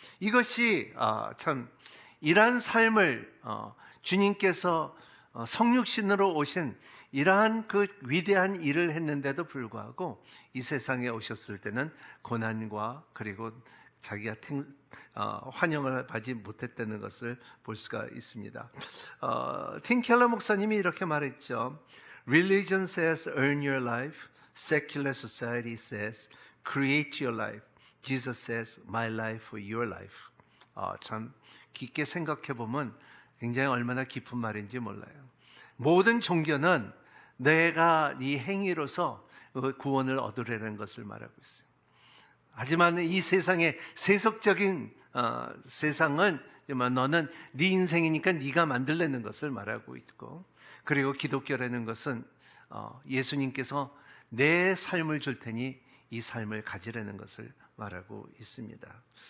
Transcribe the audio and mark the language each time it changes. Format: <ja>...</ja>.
<ko>이것이 참 이러한 삶을 주님께서 성육신으로 오신 이러한 그 위대한 일을 했는데도 불구하고 이 세상에 오셨을 때는 고난과 그리고 자기가 환영을 받지 못했다는 것을 볼 수가 있습니다. 팀 켈러 목사님이 이렇게 말했죠.</ko> <en>Religion says earn your life. Secular society says create your life. Jesus says my life for your life.</en> <ko>참 깊게 생각해 보면 굉장히 얼마나 깊은 말인지 몰라요. 모든 종교는 내가 네 행위로서 구원을 얻으려는 것을 말하고 있어요. 하지만 이 세상의 세속적인 세상은 너는 네 인생이니까 네가 만들려는 것을 말하고 있고, 그리고 기독교라는 것은 예수님께서 내 삶을 줄 테니 이 삶을 가지라는 것을 말하고 있습니다.</ko>